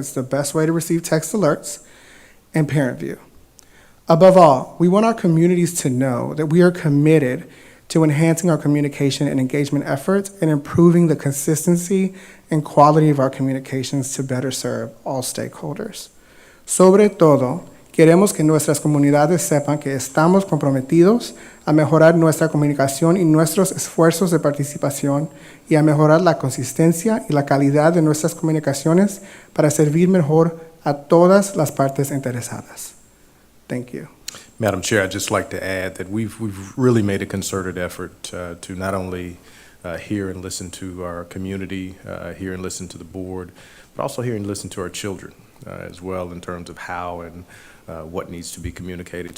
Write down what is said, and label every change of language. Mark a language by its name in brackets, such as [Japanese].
[English] It's the best way to receive text alerts, and Parent View. Above all, we want our communities to know that we are committed to enhancing our communication and engagement efforts and improving the consistency and quality of our communications to better serve all stakeholders. [Spanish] Sobre todo, queremos que nuestras comunidades sepan que estamos comprometidos a mejorar nuestra comunicación y nuestros esfuerzos de participación y a mejorar la consistencia y la calidad de nuestras comunicaciones para servir mejor a todas las partes interesadas. [English] Thank you. Madam Chair, I'd just like to add that we've really made a concerted effort to not only hear and listen to our community, hear and listen to the board, but also hear and listen to our children as well in terms of how and what needs to be communicated.